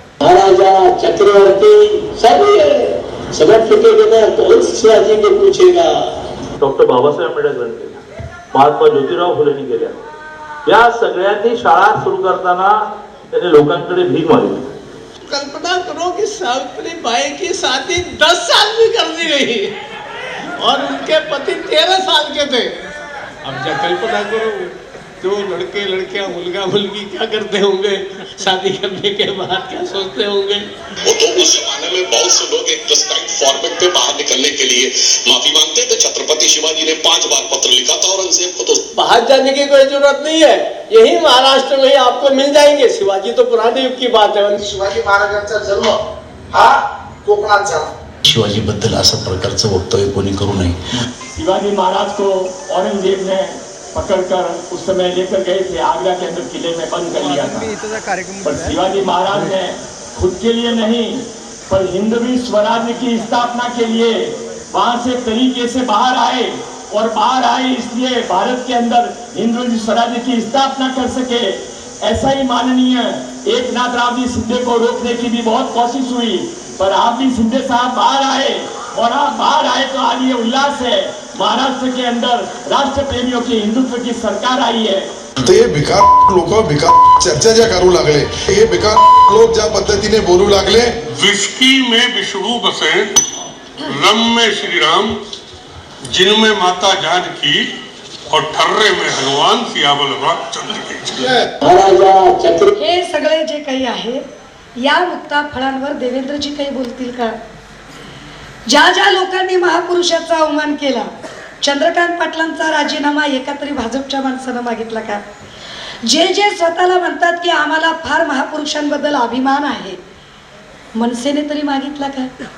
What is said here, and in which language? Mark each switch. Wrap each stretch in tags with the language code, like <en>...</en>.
<hi>महाराजा, चक्रवर्ती सब फेंकेगा, कौन शिवाजी को पूछेगा?</hi> <mr>डॉक्टर बाबासाहेब आंबेडकरांनी केल्या, महात्मा ज्योतिराव फुलेंनी केल्या. या सगळ्यांनी शाळा सुरू करताना त्यांनी लोकांकडे भीक मागितली.</mr> <hi>कल्पना करो कि सावित्री बाई की शादी 10 साल में कर दी गई और उनके पति 13 साल के थे. अब क्या कल्पना करो, जो लड़के लड़कियां,</hi> <mr>मुलगा मुलगी</mr> <hi>क्या करते होंगे, शादी करने के बाद क्या सोचते होंगे. वो तो उस जमाने में बहुत से लोग एक प्रेस्क्राइब फॉर्मेट पे बाहर निकलने के लिए माफी मांगते थे. छत्रपति शिवाजी ने 5 बार पत्र लिखा था औरंगजेब को. तो बाहर जाने की कोई जरूरत नहीं है, यही महाराष्ट्र में ही आपको मिल जाएंगे. शिवाजी तो पुराने युग की बात है.</hi> <mr>शिवाजी महाराजांचा जन्म हा कोकणात झाला. शिवाजी बद्दल असं प्रकारचं वक्तव्य कोणी करू नये.</mr> <hi>शिवाजी महाराज को औरंगजेब ने पकड़कर उस समय लेकर गए थे, आगरा के अंदर किले में बंद कर लिया था. पर शिवाजी महाराज ने खुद के लिए नहीं, पर हिंदवी स्वराज्य की स्थापना के लिए वहां से तरीके से बाहर आए, और बाहर आए इसलिए भारत के अंदर हिंदवी स्वराज्य की स्थापना कर सके। ऐसा ही माननीय एकनाथ राव जी शिंदे को रोकने की भी बहुत कोशिश हुई, पर आप भी शिंदे साहब बाहर आए, और आप बाहर आए तो आज ये उल्लास है। महाराष्ट्र के अंदर राष्ट्र प्रेमियों की हिंदुत्व की सरकार आई है।</hi> <mr>तर हे भिकार लोक भिकार चर्चा ज्या करू लागले, हे भिकार लोक ज्या पद्धतीने बोलू लागले,</mr> <hi>विस्की में विष्णु बसे, रम में श्री राम, जिनमें माता जानकी, और ठर्रे में हनुमान, सियावल रामचंद्र की जय।</hi> <mr>हे सगळे जे काही आहे या मुक्ता फळांवर देवेंद्रजी काही बोलतील का? ज्या ज्या लोकांनी महापुरुषाचा अवमान केला, चंद्रकांत पाटलांचा राजीनामा एका तरी भाजपच्या माणसानं मागितला का? जे जे स्वतःला म्हणतात की आम्हाला फार महापुरुषांबद्दल अभिमान आहे, मनसेने तरी मागितला का?</mr>